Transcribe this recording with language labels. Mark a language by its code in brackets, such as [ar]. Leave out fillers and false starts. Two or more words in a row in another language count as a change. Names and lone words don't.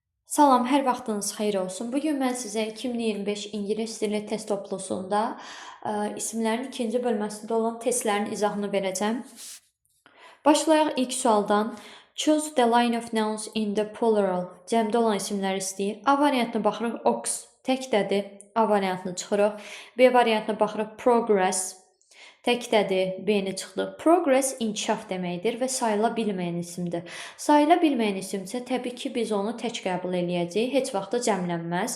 [az] Salam, hər vaxtınız xeyir olsun. Bugün mən sizə 2025 ingilis dili test toplusunda isimlərin ikinci bölməsində olan testlərin izahını verəcəm. Başlayaq ilk sualdan. [en] Choose the line of nouns in the plural. [az] Cəmdə olan isimləri istəyir. A variantına baxırıq, ox təkdədir. A variantını çıxırıq. B variantına baxırıq, progress təkdədir, B-ni çıxdıq. Progress inkişaf deməkdir və sayıla bilməyən isimdir. Sayıla bilməyən isim isə təbii ki, biz onu tək qəbul eləyəcəyik, heç vaxt da cəmlənməz.